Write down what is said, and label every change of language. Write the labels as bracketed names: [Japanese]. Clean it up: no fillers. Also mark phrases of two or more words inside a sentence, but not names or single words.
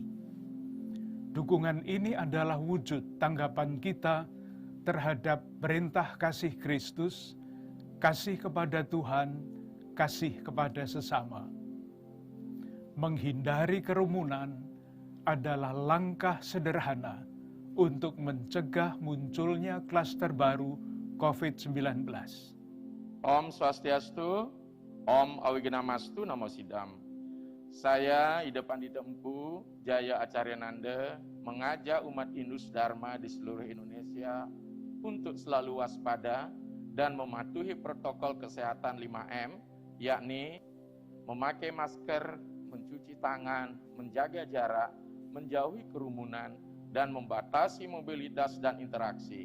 [Indonesian] Dukungan ini adalah wujud tanggapan kita terhadap perintah kasih Kristus, kasih kepada Tuhan, kasih kepada sesama. Menghindari kerumunan adalah langkah sederhana untuk mencegah munculnya klaster baru COVID-19. [Sanskrit] Om Swastiastu, Om Awigamastu Namo Sidam. [Indonesian] Saya Idepandi Empu Jaya Acaryananda mengajak umat Indus Dharma di seluruh Indonesia untuk selalu waspada dan mematuhi protokol kesehatan 5M, yakni memakai masker, mencuci tangan, menjaga jarak, menjauhi kerumunan, dan membatasi mobilitas dan interaksi.